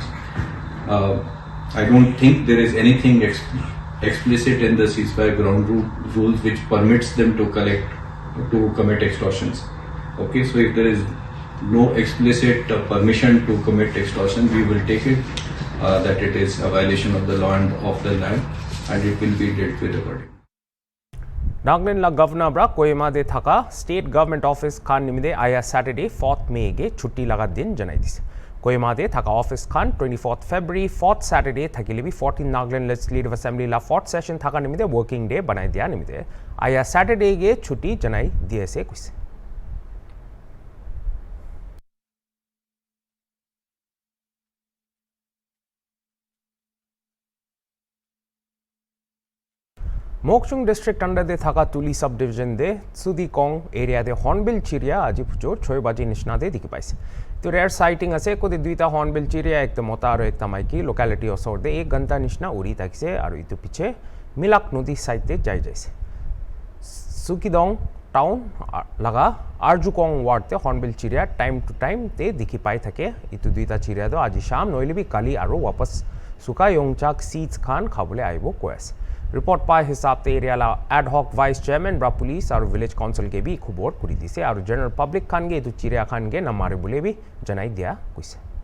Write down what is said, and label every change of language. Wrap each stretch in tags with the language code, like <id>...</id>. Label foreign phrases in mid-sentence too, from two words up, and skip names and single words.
<en>I don't think there is anything explicit in the ceasefire ground rules which permits them to commit extortions. Okay, so if there is no explicit permission to commit extortion, we will take it that it is a violation of the law and of the land, and it will be dealt with accordingly.</en> <nag>Nagaland la governor bra Kohima de thaka</nag> <en>state government</en> <nag>office khan nimide aya Saturday 4th May ge chutti laga din janai dise. Kohima de thaka office khan 24th February 4th Saturday thakile bi 14th Nagaland Legislative Assembly la 4th session thaka nimide</nag> <en>working day</en> <nag>banai dia nimide aya Saturday ge chutti janai diye se kuise. Mokchung district under the Thaka Tuli subdivision de Sudikong area de Hornbill chiria aji pujo 6 baje nishna de dikhi paise. To</nag> <en>rare sighting</en> <nag>ase ko de duita Hornbill chiria ekta mota aro ekta maiki locality osor de 1 ganta nishna uri takise aro itu piche Milak nodi side de jai jaise. Sukidong town laga Arjukong ward te Hornbill chiria</nag> <en>time to time</en> <nag>te dikhi pai thake itu duita chiria do aji sham noile bi kali aro wapas Suka Yongchak seats khan khabole aibo koas. Report by hisab te area la</nag> <en>ad hoc vice chairman</en> <nag>bra police aru</nag> <en>village council</en> <nag>ke bi khubor kuri dise aru</nag> <en>general public</en> <nag>khan ge tu chiria khan ge namare bule bi janai dia kuise.</nag>